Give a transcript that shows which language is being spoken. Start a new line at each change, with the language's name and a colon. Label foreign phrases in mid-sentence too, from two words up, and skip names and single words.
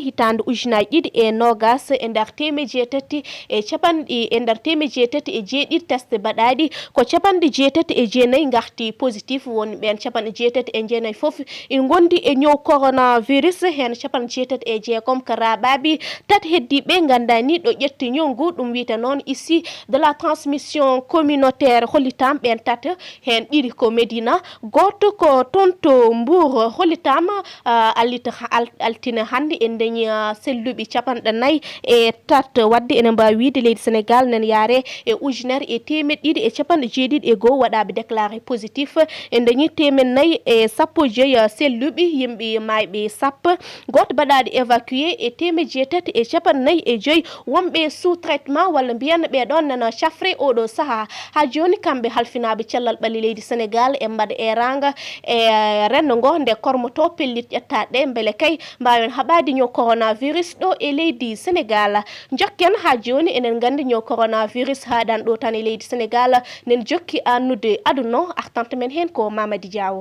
Fula: hitande ujunaji ɗiɗi e nogas e nder temeji jeetati e capanɗe e nder temeji jeetati e jeeɗiɗi test baɗaɗi ko capanɗe jeetati e jeenayyi garti positif woni ɓen capanɗe jeetati e jeenayyi foof in gondi e ñaw coronavirus hen capanɗe jeetati e jeegom ko raɓaɓe tati heddiɓe gandani ɗo ƴetti ñaw ngu ɗum wiyete noon ici
French: de la transmission communautaire
Fula: hollitam ɓen tata hen ɗiɗi ko Médina goto ko tonto Mbour hollitam altine hannde en dañi selluɓe capanɗe nayyi e tati wadde ene mbawi wiide leydi Sénégal nene yaare e ujunere e temeɗɗe ɗiɗi e capanɗe jeeɗiɗi e goho waɗaɓe
French: déclaré positif
Fula: en dañi temen nayyi e sappo e joyyi selluɓe yimɓe mayɓe sappo goto baɗaɗo évacué e temeji jeetati e capanɗe nayyi e joyyi wonɓe
French: sous traitement
Fula: walla mbiyan ɓeɗon nana cafre oɗo saaha ha joni kamɓe halfinaɓe cellal ɓalli leydi Sénégal e mbaɗa eranga e rendo ngo nde kormoto pellit ƴettaɗe beele kay mbawen haɓade ñaw coronavirus ɗo e leydi Sénégal jokken ha joni enen gandi ñaw coronavirus haɗan ɗo tan e leydi Sénégal nen jokki annude aduna artante men hen ko Mamady Diawo.